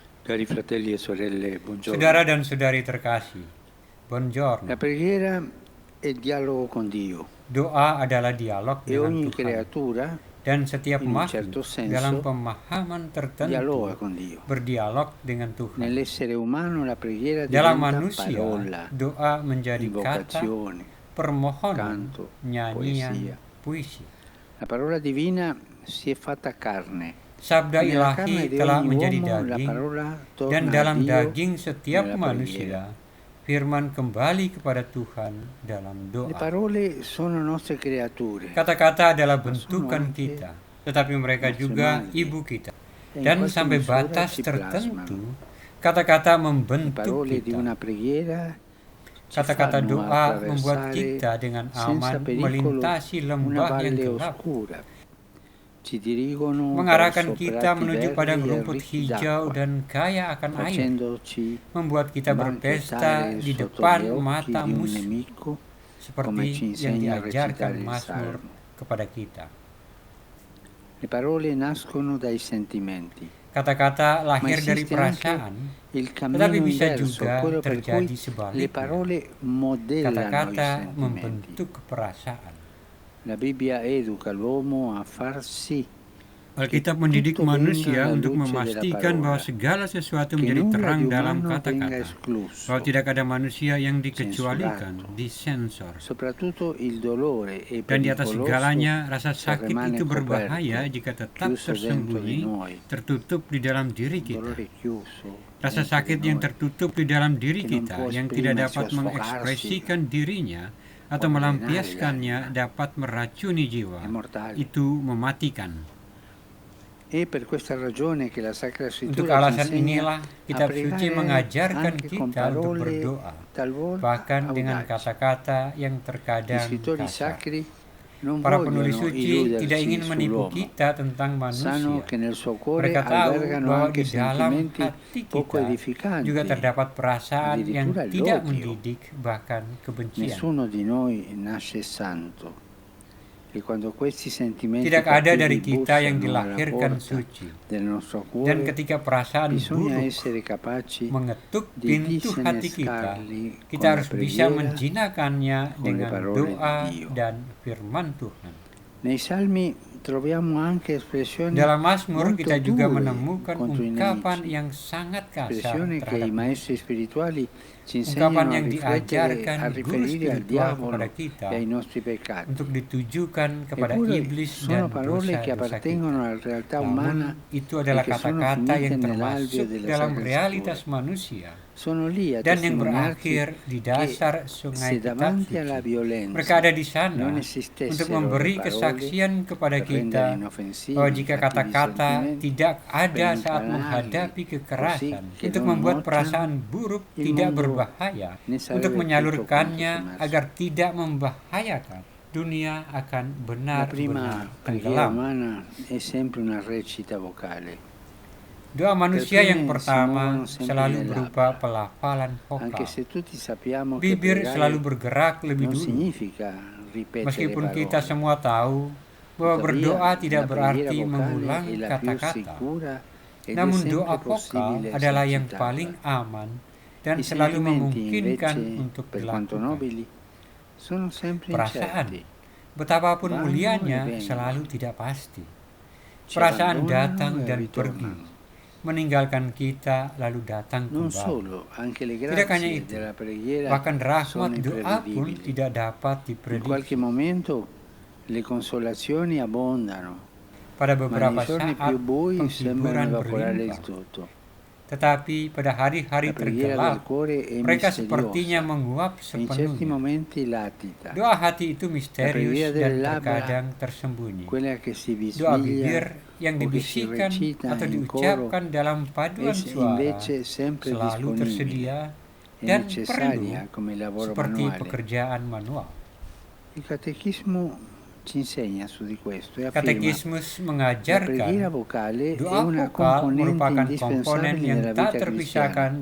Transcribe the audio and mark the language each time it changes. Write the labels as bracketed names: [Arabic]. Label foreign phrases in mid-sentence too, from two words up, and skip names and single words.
[Italian] Cari fratelli e sorelle, buongiorno. [Indonesian] Saudara dan saudari terkasih, buongiorno. [Italian] La preghiera è il dialogo con Dio [Indonesian] Doa adalah dialog [Italian] e [Indonesian] dengan [Italian] ogni [Indonesian] Tuhan. [Italian] creatura [Indonesian] Dan setiap [Italian] in un [Indonesian] makhluk [Italian] certo [Indonesian] dalam [Italian] senso [Indonesian] pemahaman tertentu [Italian] dialoga con Dio. [Indonesian] berdialog dengan Tuhan. [Italian] Nell'essere umano la preghiera [Indonesian] Dalam [Italian] diventa [Indonesian] manusia, [Italian] parola, [Indonesian] doa menjadi kata, [Italian] invocazione, [Indonesian] permohonan, [Italian] canto, [Indonesian] nyanyian, [Italian] poesia. [Indonesian] puisi. [Italian] La parola divina si è fatta carne. [Indonesian] Sabda [Italian] Nella carne [Indonesian] ilahi [Italian] di [Indonesian] telah [Italian] ogni [Indonesian] menjadi [Italian] uomo la [Indonesian] daging, [Italian] parola [Indonesian] dan [Italian] torna a [Indonesian] dalam [Italian] Dio [Indonesian] daging setiap [Italian] nella [Indonesian] manusia, firman kembali kepada Tuhan dalam [Italian] Le [Indonesian] doa. [Italian] parole sono nostre creature. [Indonesian] Kata-kata adalah [Italian] Ma sono [Indonesian] bentukan [Italian] anche [Indonesian] kita, tetapi mereka [Italian] nostre [Indonesian] juga [Italian] madri. [Indonesian] ibu kita. [Italian] E in [Indonesian] Dan [Italian] qualche [Indonesian] sampai [Italian] misura [Indonesian] batas [Italian] ci [Indonesian] tertentu, [Italian] plasmano. [Indonesian] kata-kata [Italian] Le [Indonesian] membentuk [Italian] parole di [Indonesian] kita. [Italian] una preghiera ci [Indonesian] Kata-kata [Italian] fanno [Indonesian] doa membuat [Italian] attraversare [Indonesian] kita dengan [Italian] senza [Indonesian] aman [Italian] pericolo [Indonesian] melintasi [Italian] una [Indonesian] lembah yang [Italian] valle [Indonesian] gelap, [Italian] oscura. Ci dirigono [Indonesian] mengarahkan [Italian] verso [Indonesian] kita [Italian] prati [Indonesian] menuju [Italian] verdi [Indonesian] padang [Italian] e [Indonesian] rumput [Italian] ricchi [Indonesian] hijau [Italian] d'acqua, [Indonesian] dan kaya akan air, [Italian] facendoci [Indonesian] membuat kita berpesta [Italian] banchettare [Indonesian] di [Italian] sotto [Indonesian] depan [Italian] gli occhi [Indonesian] mata [Italian] di un [Indonesian] musuh, [Italian] nemico, come ci [Indonesian] seperti yang [Italian] insegna a [Indonesian] diajarkan [Italian] recitare il [Indonesian] Mazmur [Italian] Salmo. [Indonesian] kepada kita. [Italian] Le parole nascono dai sentimenti, [Indonesian] Kata-kata [Italian] ma [Indonesian] lahir dari [Italian] esiste anche [Indonesian] perasaan, [Italian] il [Indonesian] tetapi [Italian] cammino [Indonesian] bisa [Italian] inverso, [Indonesian] juga [Italian] quello per cui [Indonesian] terjadi [Italian] le [Indonesian] sebaliknya. [Italian] parole modellano i [Indonesian] Kata-kata [Italian] sentimenti. [Indonesian] membentuk perasaan. [Italian] La Bibbia educa l'uomo a far sì [Indonesian] Alkitab mendidik [Italian] tutto venga [Indonesian] manusia [Italian] alla [Indonesian] untuk [Italian] luce della [Indonesian] memastikan bahwa [Italian] parola, [Indonesian] segala sesuatu [Italian] che [Indonesian] menjadi [Italian] nulla [Indonesian] terang [Italian] di [Indonesian] dalam [Italian] umano venga [Indonesian] kata-kata, [Italian] escluso, [Indonesian] bahwa tidak ada manusia yang dikecualikan, [Italian] censurato. [Indonesian] disensor. [Italian] Soprattutto il dolore è [Indonesian] Dan di atas [Italian] pericoloso [Indonesian] segalanya, rasa [Italian] se [Indonesian] sakit [Italian] rimane [Indonesian] itu berbahaya [Italian] coperto, [Indonesian] jika tetap [Italian] chiuso dentro di [Indonesian] tersembunyi, [Italian] noi. [Indonesian] tertutup di dalam diri [Italian] Un [Indonesian] kita. [Italian] dolore chiuso [Indonesian] Rasa [Italian] dentro [Indonesian] sakit [Italian] di [Indonesian] yang [Italian] noi, [Indonesian] tertutup di dalam diri [Italian] che non [Indonesian] kita, [Italian] può [Indonesian] yang tidak [Italian] esprimersi [Indonesian] dapat [Italian] o sfogarsi, [Indonesian] mengekspresikan dirinya atau [Italian] può avvelenare [Indonesian] melampiaskannya, [Italian] l'anima, [Indonesian] dapat meracuni jiwa. [Italian] è mortale. [Indonesian] Itu mematikan. [Italian] È per questa ragione che la Sacra [Indonesian] Untuk [Italian] Scrittura ci [Indonesian] alasan [Italian] insegna [Indonesian] inilah [Italian] a [Indonesian] kitab suci [Italian] pregare [Indonesian] mengajarkan [Italian] anche con [Indonesian] kita untuk [Italian] parole [Indonesian] berdoa, [Italian] talvolta [Indonesian] bahkan dengan [Italian] audaci. [Indonesian] kata-kata yang [Italian] Gli [Indonesian] terkadang [Italian] scrittori [Indonesian] kasar. [Italian] sacri non [Indonesian] Para penulis [Italian] vogliono [Indonesian] suci tidak [Italian] illuderci [Indonesian] ingin menipu [Italian] sull'uomo. [Indonesian] kita tentang [Italian] Sanno [Indonesian] manusia. [Italian] che nel suo cuore [Indonesian] Mereka tahu [Italian] albergano [Indonesian] bahwa [Italian] anche [Indonesian] di dalam [Italian] sentimenti [Indonesian] hati [Italian] poco [Indonesian] kita [Italian] edificanti, [Indonesian] juga terdapat perasaan yang [Italian] addirittura [Indonesian] tidak [Italian] l'odio. [Indonesian] mendidik, bahkan kebencian. [Italian] Nessuno di noi nasce santo. E quando questi sentimenti [Indonesian] Tidak ada dari [Italian] cattivi [Indonesian] kita yang [Italian] bussano alla [Indonesian] dilahirkan [Italian] porta [Indonesian] suci. [Italian] del nostro [Indonesian] Dan [Italian] cuore, [Indonesian] ketika perasaan [Italian] bisogna [Indonesian] buruk [Italian] essere capaci [Indonesian] mengetuk [Italian] di [Indonesian] pintu hati kita, [Italian] disinnescarli [Indonesian] kita [Italian] con la [Indonesian] harus bisa [Italian] preghiera, [Indonesian] menjinakkannya [Italian] con le [Indonesian] dengan [Italian] parole [Indonesian] doa [Italian] di Dio. [Indonesian] dan firman Tuhan. [Italian] Nei salmi troviamo anche espressioni [Indonesian] Dalam Mazmur [Italian] molto [Indonesian] kita juga [Italian] dure [Indonesian] menemukan [Italian] contro i [Indonesian] ungkapan [Italian] nemici, [Indonesian] yang sangat kasar [Italian] espressioni che i [Indonesian] terhadap [Italian] maestri spirituali ci [Indonesian] ungkapan [Italian] insegnano a [Indonesian] yang [Italian] riflettere, [Indonesian] diajarkan [Italian] a [Indonesian] guru [Italian] riferire al [Indonesian] spiritual kepada [Italian] diavolo [Indonesian] kita [Italian] e ai nostri peccati. [Indonesian] untuk ditujukan kepada [Italian] Eppure [Indonesian] iblis [Italian] sono [Indonesian] dan [Italian] parole che [Indonesian] dosa-dosa kita. [Italian] appartengono alla realtà umana [Indonesian] Namun itu [Italian] e [Indonesian] adalah [Italian] che sono [Indonesian] kata-kata yang [Italian] finite nell'alveo [Indonesian] termasuk [Italian] della [Indonesian] dalam [Italian] Sacra [Indonesian] realitas [Italian] Scrittura. [Indonesian] manusia [Italian] Sono lì a [Indonesian] dan yang [Italian] testimoniarci [Indonesian] berakhir di dasar [Italian] che [Indonesian] sungai [Italian] se [Indonesian] kitab [Italian] davanti alla [Indonesian] suci. [Italian] violenza [Indonesian] Mereka ada di sana [Italian] non [Indonesian] untuk [Italian] esistessero [Indonesian] memberi [Italian] le parole [Indonesian] kesaksian kepada [Italian] per [Indonesian] kita [Italian] rendere inoffensivi [Indonesian] bahwa [Italian] i [Indonesian] jika [Italian] cattivi [Indonesian] kata-kata [Italian] sentimenti, [Indonesian] tidak ada [Italian] per [Indonesian] saat [Italian] incanarli [Indonesian] menghadapi [Italian] così [Indonesian] kekerasan [Italian] che [Indonesian] untuk [Italian] non [Indonesian] membuat [Italian] nocciano, [Indonesian] perasaan buruk [Italian] il [Indonesian] tidak [Italian] mondo [Indonesian] berbahaya, [Italian] ne [Indonesian] untuk [Italian] sarebbe tutto quanto [Indonesian] menyalurkannya [Italian] sommerso. [Indonesian] agar tidak membahayakan, dunia akan [Italian] La [Indonesian] benar-benar [Italian] prima preghiera [Indonesian] tenggelam. [Italian] umana è sempre una recita vocale, [Indonesian] Doa manusia yang [Italian] Perfine [Indonesian] pertama [Italian] si muovono sempre [Indonesian] selalu [Italian] le [Indonesian] berupa [Italian] labbra. [Indonesian] pelafalan [Italian] anche [Indonesian] vokal. [Italian] se tutti sappiamo che [Indonesian] Bibir selalu [Italian] pregare [Indonesian] bergerak lebih [Italian] non [Indonesian] dulu. [Italian] significa ripetere [Indonesian] Meskipun kita [Italian] parole. [Indonesian] semua tahu bahwa [Italian] Tuttavia, [Indonesian] berdoa tidak [Italian] la preghiera [Indonesian] berarti [Italian] vocale [Indonesian] mengulang [Italian] è la più [Indonesian] kata-kata. [Italian] sicura ed è [Indonesian] Namun [Italian] sempre [Indonesian] doa vokal [Italian] possibile [Indonesian] adalah yang [Italian] esercitarla. [Indonesian] paling aman dan [Italian] I [Indonesian] selalu [Italian] sentimenti [Indonesian] memungkinkan [Italian] invece, [Indonesian] untuk [Italian] per quanto [Indonesian] dilakukan. [Italian] nobili, sono sempre [Indonesian] Perasaan, [Italian] incerti, [Indonesian] betapapun [Italian] vanno e [Indonesian] mulianya, [Italian] vengono, [Indonesian] selalu tidak pasti. [Italian] ci [Indonesian] Perasaan [Italian] abbandonano [Indonesian] datang [Italian] e [Indonesian] dan pergi, [Italian] ritornano. [Indonesian] meninggalkan kita lalu datang [Italian] Non [Indonesian] kembali. [Italian] solo, anche le [Indonesian] Tidak hanya [Italian] grazie [Indonesian] itu, [Italian] della preghiera [Indonesian] bahkan rahmat [Italian] sono [Indonesian] doa pun [Italian] imprevedibili. [Indonesian] tidak dapat [Italian] In qualche [Indonesian] diprediksi. [Italian] momento le consolazioni abbondano, [Indonesian] Pada [Italian] ma [Indonesian] beberapa [Italian] nei giorni [Indonesian] saat [Italian] più bui sembrano [Indonesian] penghiburan [Italian] evaporare il [Indonesian] berlimpah, [Italian] tutto. [Indonesian] tetapi pada hari-hari [Italian] La preghiera del [Indonesian] tergelap, [Italian] cuore è [Indonesian] mereka sepertinya [Italian] misteriosa [Indonesian] menguap [Italian] e in certi [Indonesian] sepenuhnya. [Italian] momenti latita. [Indonesian] Doa hati itu [Italian] La [Indonesian] misterius [Italian] preghiera [Indonesian] dan [Italian] delle labbra, [Indonesian] terkadang tersembunyi. [Italian] quella che si [Indonesian] Doa [Italian] bisbiglia [Indonesian] bibir yang [Italian] o che si [Indonesian] dibisikkan [Italian] recita [Indonesian] atau [Italian] in coro [Indonesian] diucapkan dalam [Italian] è [Indonesian] paduan suara [Italian] invece sempre [Indonesian] selalu [Italian] disponibile [Indonesian] tersedia [Italian] e [Indonesian] dan perlu [Italian] necessaria come lavoro [Indonesian] seperti [Italian] manuale. [Indonesian] pekerjaan manual. [Italian] Il catechismo ci insegna su di questo e afferma [Indonesian] Katekismus [Italian] la [Indonesian] mengajarkan [Italian] preghiera vocale è [Indonesian] doa [Italian] una [Indonesian] vokal [Italian] componente [Indonesian] merupakan komponen [Italian] indispensabile [Indonesian] yang [Italian] nella [Indonesian] tak [Italian] vita [Indonesian] terpisahkan [Italian] cristiana.